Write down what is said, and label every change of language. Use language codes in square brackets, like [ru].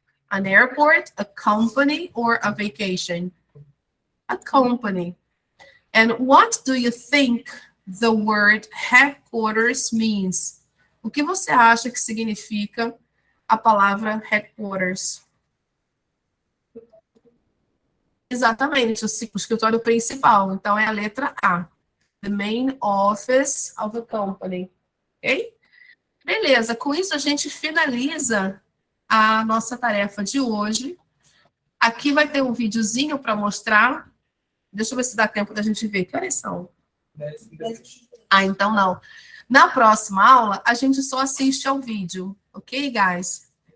[en] An airport, a company, or a vacation? A company. And what do you think the word headquarters means? [pt] O que você acha que significa a palavra headquarters? Exatamente, o escritório principal. Então, é a letra A. [en] The main office of a company. Ok? [pt] Beleza, com isso a gente finaliza a nossa tarefa de hoje. Aqui vai ter um videozinho para mostrar. Deixa eu ver se dá tempo da gente ver. Que horas são? Ah, então não. Na próxima aula, a gente só assiste ao vídeo. Ok, guys?